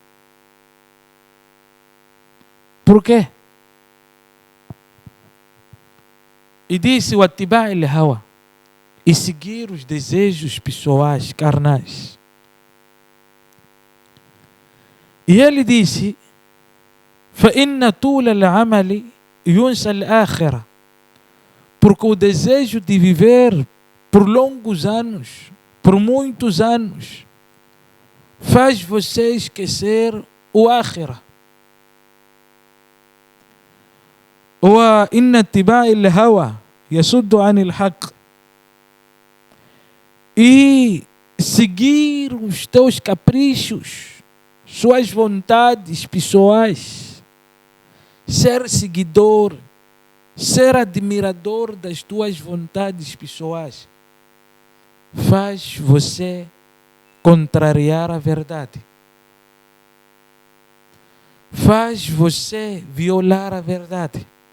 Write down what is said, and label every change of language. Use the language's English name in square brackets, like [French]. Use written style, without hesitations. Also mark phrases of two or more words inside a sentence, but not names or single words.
[Portuguese] Por quê? E disse o [Arabic] اتباع الهوى, [Portuguese] e seguir os desejos pessoais, carnais. E ele disse, [Arabic] فَإِنَّ طُولَ الْعَمَلِ يُنْسَى الْآخِرَةِ, [Portuguese] porque o desejo de viver por longos anos, por muitos anos, faz você esquecer o ákhira. [Arabic] وإن اتباع الهوى يصد عن الحق, [Portuguese] e seguir os teus caprichos, suas vontades pessoais, ser seguidor, ser admirador das tuas vontades pessoais, faz você contrariar a verdade, faz você violar a verdade.